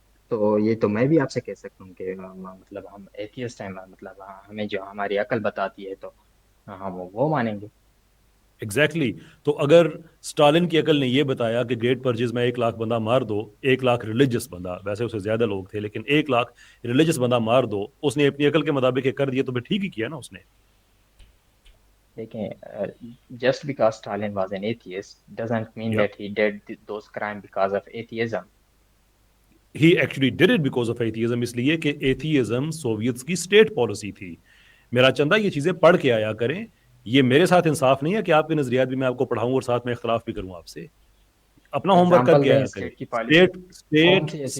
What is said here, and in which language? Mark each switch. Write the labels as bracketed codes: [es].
[ur] تو یہ تو میں بھی آپ سے کہہ سکتا ہوں کہ مطلب ہم ایتھیسٹ ہیں، مطلب ہمیں جو ہماری عقل بتاتی ہے تو ہم وہ مانیں گے. [en] Exactly. [ur] تو اگر اسٹالن کی عقل نے یہ بتایا کہ گریٹ پرچیز میں 1,00,000 بندہ مار دو، 1,00,000 ریلیجس بندہ، ویسے اسے زیادہ لوگ تھے لیکن 1,00,000 ریلیجس بندہ مار دو، اس نے اپنی عقل کے مطابق یہ کر دیا تو پھر ٹھیک ہی کیا نا اس نے. دیکھیں [en] just because Stalin was an atheist doesn't mean Yeah. that he did those crimes because of atheism. He actually did it because of atheism، [ur] اس لیے کہ ایتھیزم سوویتس کی اسٹیٹ پالیسی تھی. میرا چندہ یہ چیزیں پڑھ کے آیا کریں. یہ میرے ساتھ انصاف نہیں ہے کہ آپ کے نظریات بھی میں آپ کو پڑھاؤں اور ساتھ میں اختلاف بھی کروں آپ سے. اپنا ہوم ورک کر [en] example [ur] کے دیں آیا کریں. اسٹیٹ کی پالیسی، کون سی ایسی